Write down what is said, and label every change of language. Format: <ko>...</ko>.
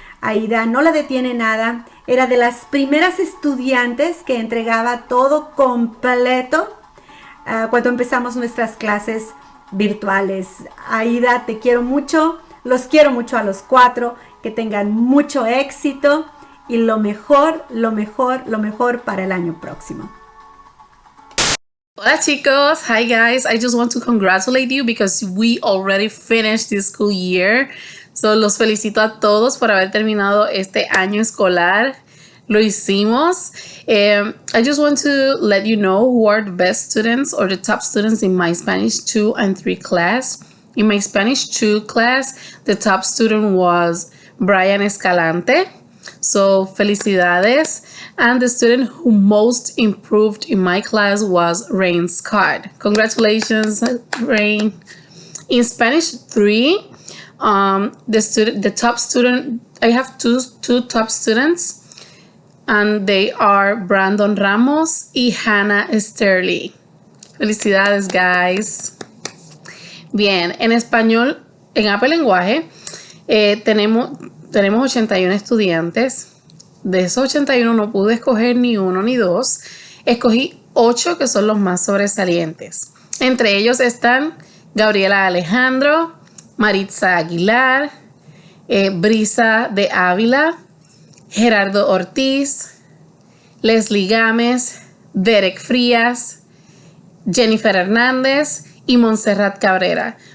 <es>Aida no la detiene nada, era de las primeras estudiantes que entregaba todo completo cuando empezamos nuestras clases virtuales. Aida, te quiero mucho, los quiero mucho a los cuatro, que tengan mucho éxito y lo mejor, lo mejor, lo mejor para el año próximo. Hola chicos,</es> <en>hi guys. I just want to congratulate you because we already finished this school year.</en> <es>So los felicito a todos por haber terminado este año escolar. Lo hicimos.</es> <en>I just want to let you know who are the best students or the top students in my Spanish 2 and 3 class. In my Spanish 2 class, the top student was Brian Escalante. So</en> <es>felicidades.</es> <en>And the student who most improved in my class was Rain Scott. Congratulations, Rain. In Spanish 3, the top student, I have two top students, and they are Brandon Ramos y Hannah Sterling.</en> <es>Felicidades,</es> <en>guys.</en> <es>Bien, en español, en Apple Lenguaje, tenemos 81 estudiantes. De esos 81 no pude escoger ni uno ni dos. Escogí 8 que son los más sobresalientes. Entre ellos están Gabriela Alejandro, Maritza Aguilar, Brisa de Ávila, Gerardo Ortiz, Leslie Gámez, Derek Frías, Jennifer Hernández y Montserrat Cabrera.</es>